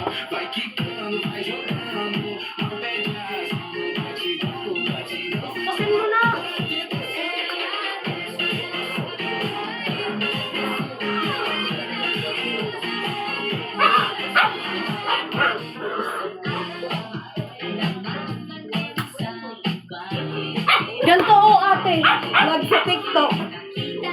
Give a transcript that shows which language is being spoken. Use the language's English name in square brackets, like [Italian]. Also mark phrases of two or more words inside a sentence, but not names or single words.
[Portuguese] Vai quicando, vai jogando, não perde a razão, no batidão, batidão. [Filipino] Pasin mo na! Ganito o ate, vlog sa TikTok.